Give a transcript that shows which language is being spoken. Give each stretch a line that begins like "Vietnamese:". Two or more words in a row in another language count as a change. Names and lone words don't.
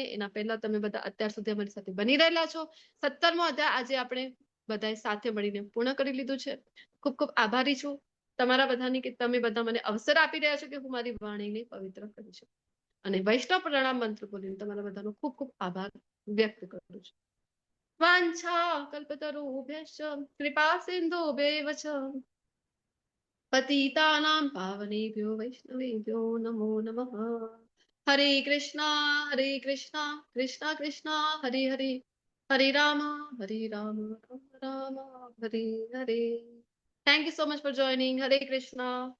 Gujarati: એના પહેલા તમે બધા અત્યાર સુધી અમારી સાથે બની રહેલા છો. 17મો અધ્યાય આજે આપણે બધાએ સાથે મળીને પૂર્ણ કરી લીધું છે. ખૂબ ખૂબ આભારી છું તમારા બધાની કે તમે બધા મને અવસર આપી રહ્યા છો કે હું મારી વાણીને પવિત્ર કરી શકું. અને વૈષ્ણવ પ્રણામ મંત્ર બોલીને તમારા બધાનો ખૂબ ખૂબ આભાર વ્યક્ત કરું છું.
Sanskrit: વાંછા કલ્પતરુભ્યશ્ચ કૃપા સિંધુભ્યૈવ ચ પતિતાનાં પાવનેભ્યો વૈષ્ણવેભ્યો નમો નમઃ. હરે કૃષ્ણ કૃષ્ણ કૃષ્ણ હરે હરે, હરે રામ રામ રામ હરે હરે.
English: Thank you so much for joining. Hare Krishna.